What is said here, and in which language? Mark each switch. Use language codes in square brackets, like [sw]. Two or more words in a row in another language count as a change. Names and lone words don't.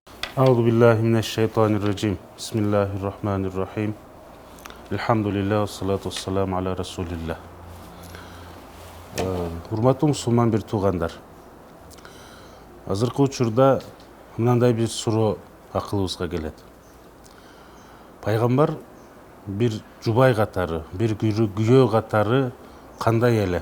[ar] أعوذ بالله من الشيطان الرجيم. بسم الله الرحمن الرحيم. الحمد لله، الصلاة والسلام على رسول الله. [ky] Урматтуу мусулман бир туугандар. Азыркы учурда мындай бир суроо акылыбызга келет. Пайгамбар бир жубай катары, бир күйөө катары кандай эле?